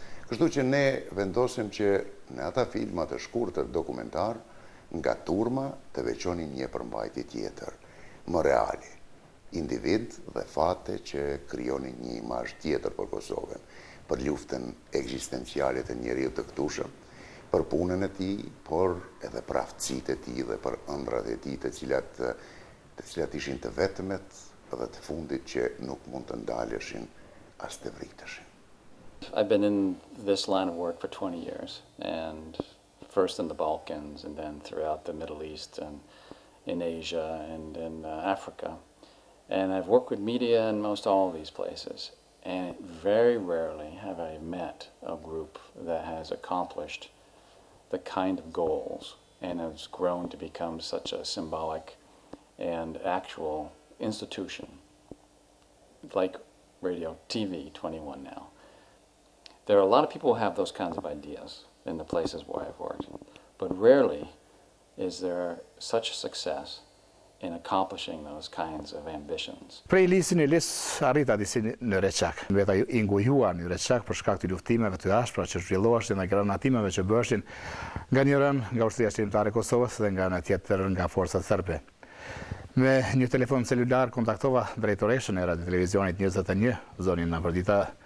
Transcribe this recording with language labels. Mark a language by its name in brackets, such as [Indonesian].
[Albanian] Kështu që ne vendosim që në ata filmat të shkurtër dokumentar, nga turma të veçonin një përmbajtje tjetër, më reale, individ dhe fate që krijonin një imazh tjetër për Kosovën, për luftën ekzistenciale të njeriut të këtushëm, për punën e tij, por edhe për aftësitë e tij dhe për ëndrat e tij të cilat ishin të vetmet dhe të fundit që nuk mund të ndaleshin as të vriteshin. [English] I've been in this line of work for 20 years, and first in the Balkans, and then throughout the Middle East, and in Asia, and in Africa. And I've worked with media in most all of these places, and very rarely have I met a group that has accomplished the kind of goals and has grown to become such a symbolic and actual institution like Radio TV 21 now. There are a lot of people who have those kinds of ideas in the places where I've worked, but rarely is there such success in accomplishing those kinds of ambitions. [Albanian] Prej lisin e lis arrita disi në Reçak. Veta i ngujuar në Reçak për shkak të luftimeve të ashpra që zhvilloheshin dhe granatimeve që bëheshin nga një rën nga ushtria shqiptare e Kosovës dhe nga ana tjetër nga forcat serbe. Me një telefon celular kontaktova drejtoreshën e Radio Televizionit 21, zonin Navrdita